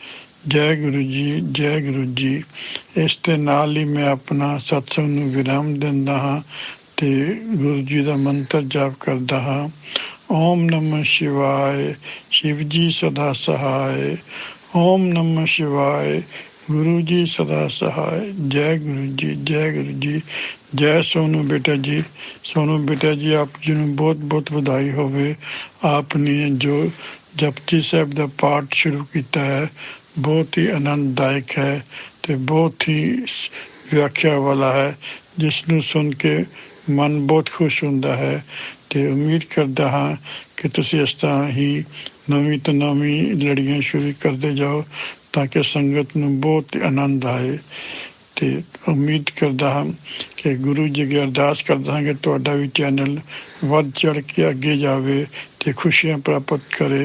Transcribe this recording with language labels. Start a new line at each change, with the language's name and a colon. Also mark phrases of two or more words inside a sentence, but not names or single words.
Punjabi: ਜੈ ਗੁਰੂ ਜੀ, ਜੈ ਗੁਰੂ ਜੀ। ਇਸ ਦੇ ਨਾਲ ਹੀ ਮੈਂ ਆਪਣਾ ਸਤਸੰਗ ਨੂੰ ਵਿਰਾਮ ਦਿੰਦਾ ਹਾਂ ਤੇ ਗੁਰੂ ਜੀ ਦਾ ਮੰਤਰ ਜਾਪ ਕਰਦਾ ਹਾਂ।
Hindi: ओम नमः शिवाए, शिव जी सदा सहाए। ओम नमः शिवाय, गुरु जी सदा सहाय।
Punjabi: ਜੈ ਗੁਰੂ ਜੀ, ਜੈ ਗੁਰੂ ਜੀ। ਜੈ ਸੋਨੂ ਬੇਟਾ ਜੀ। ਸੋਨੂ ਬੇਟਾ ਜੀ ਆਪ ਜੀ ਨੂੰ ਬਹੁਤ ਬਹੁਤ ਵਧਾਈ ਹੋਵੇ। ਆਪਨੇ ਜੋ ਜਪਜੀ ਸਾਹਿਬ ਦਾ ਪਾਠ ਸ਼ੁਰੂ ਕੀਤਾ ਹੈ ਬਹੁਤ ਹੀ ਆਨੰਦਦਾਇਕ ਹੈ ਤੇ ਬਹੁਤ ਹੀ ਵਿਆਖਿਆ ਵਾਲਾ ਹੈ, ਜਿਸ ਨੂੰ ਸੁਣ ਕੇ ਮਨ ਬਹੁਤ ਖੁਸ਼ ਹੁੰਦਾ ਹੈ ਤੇ ਉਮੀਦ ਕਰਦਾ ਹਾਂ ਕਿ ਤੁਸੀਂ ਇਸ ਤਰ੍ਹਾਂ ਹੀ ਨਵੀਂ ਤੋਂ ਨਵੀਂ ਲੜੀਆਂ ਸ਼ੁਰੂ ਕਰਦੇ ਜਾਓ ਤਾਂ ਕਿ ਸੰਗਤ ਨੂੰ ਬਹੁਤ ਆਨੰਦ ਆਏ ਤੇ ਉਮੀਦ ਕਰਦਾ ਹਾਂ ਕਿ ਗੁਰੂ ਜੀ ਅੱਗੇ ਅਰਦਾਸ ਕਰਦਾ ਹਾਂ ਕਿ ਤੁਹਾਡਾ ਵੀ ਚੈਨਲ ਵੱਧ ਚੜ ਕੇ ਅੱਗੇ ਜਾਵੇ ਤੇ ਖੁਸ਼ੀਆਂ ਪ੍ਰਾਪਤ ਕਰੇ।